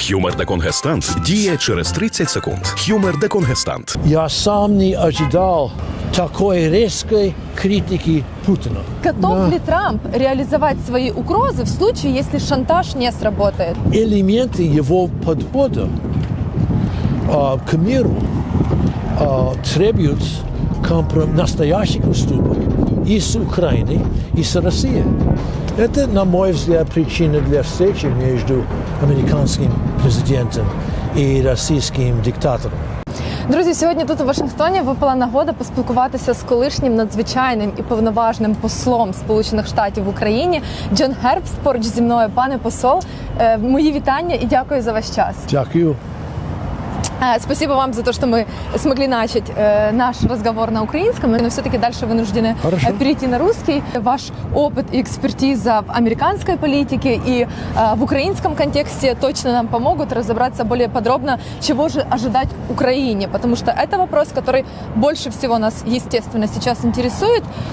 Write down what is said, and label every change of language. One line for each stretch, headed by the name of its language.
Ukrainian: Хюмер деконгестант діє через 30 секунд. Хюмер деконгестант.
Russian: Я сам не ожидал такой резкой критики Путина. Готов ли Трамп реализовать свои угрозы в случае, если шантаж не сработает? Элементы его подхода к миру требуют настоящих уступок и с Украиной, и с Россией. Это, на мой взгляд, причина для встречи между американским президентом
Ukrainian: і російським диктатором. Друзі, сьогодні тут у Вашингтоні випала нагода поспілкуватися з колишнім надзвичайним і повноважним послом Сполучених Штатів в Україні Джон Гербст поруч зі мною. Пане посол, мої вітання і дякую за ваш час. Дякую.
Russian: Спасибо вам за то, что мы смогли начать наш разговор на украинском, но все-таки дальше вынуждены перейти на русский. Ваш опыт и экспертиза в американской политике и в украинском контексте точно нам помогут разобраться более подробно, чего же ожидать Украине, потому что это вопрос, который больше всего нас, естественно, сейчас интересует.